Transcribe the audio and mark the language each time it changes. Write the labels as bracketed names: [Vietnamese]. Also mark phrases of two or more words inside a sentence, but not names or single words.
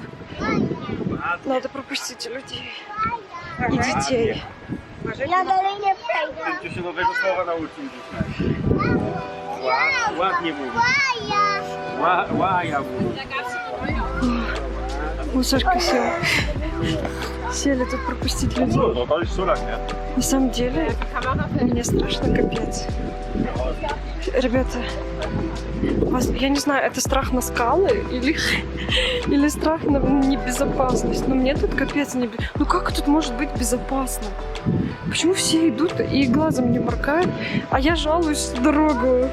[Russian] Надо пропустить людей и детей. [Polish] Ja dalej nie przejdę. Chcę się nowego słowa nauczyć dzisiaj. Ładnie mówię. Łaja mówię. [Russian] Ой, Сашка села. Сели тут пропустить людей. [Polish] No to jest szulak, nie? [Russian] На самом деле, мне страшно капец. Ребята, я не знаю, это страх на скалы или страх на небезопасность. Но мне тут капец не... Ну как тут может быть безопасно? Почему все идут и глазом не моргают, а я жалуюсь на дорогу?